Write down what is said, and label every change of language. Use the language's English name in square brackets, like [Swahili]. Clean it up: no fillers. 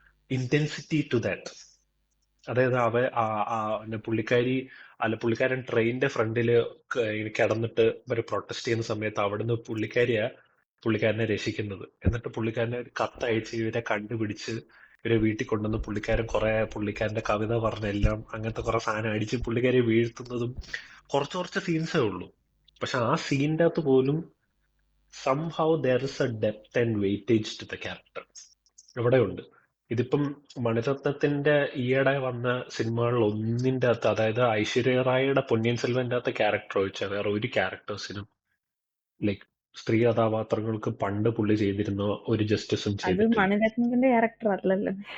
[English] Intensity to that. [Malayalam] അതായത് പുള്ളിക്കാരൻ ട്രെയിനിന്റെ ഫ്രണ്ടില് കിടന്നിട്ട് ഇവര് പ്രൊട്ടസ്റ്റ് ചെയ്യുന്ന സമയത്ത് അവിടുന്ന് പുള്ളിക്കാരനെ രക്ഷിക്കുന്നത്. എന്നിട്ട് പുള്ളിക്കാരനെ ഒരു കത്തയച്ച് ഇവരെ കണ്ടുപിടിച്ച് ഇവരെ വീട്ടിൽ കൊണ്ടുവന്ന് പുള്ളിക്കാരന്റെ കവിത പറഞ്ഞെല്ലാം അങ്ങനത്തെ കുറെ സാധനം അടിച്ച് പുള്ളിക്കാരെ വീഴ്ത്തുന്നതും കുറച്ച് സീൻസേ ഉള്ളൂ. പക്ഷെ ആ സീനിന്റെ അകത്ത് പോലും [English] somehow there is a depth and weightage to the character. [Malayalam] ഇവിടെയുണ്ട്. ഇതിപ്പം മണിരത്നത്തിന്റെ ഈയിടെ വന്ന സിനിമകളിൽ ഒന്നിന്റെ അകത്ത്, അതായത് ഐശ്വര്യ റായിയുടെ പൊന്നിയിൻ സെൽവന്റെ അകത്ത് ക്യാരക്ടർ ഒഴിച്ചാൽ വേറെ ഒരു ക്യാരക്ടേഴ്സിനും ലൈക്ക് സ്ത്രീ കഥാപാത്രങ്ങൾക്ക് പണ്ട് പുള്ളി ചെയ്തിരുന്ന ഒരു ജസ്റ്റിസും അത് ചെയ്തിട്ടില്ല. മണിരത്നത്തിന്റെ ക്യാരക്ടർ അല്ലല്ലോ,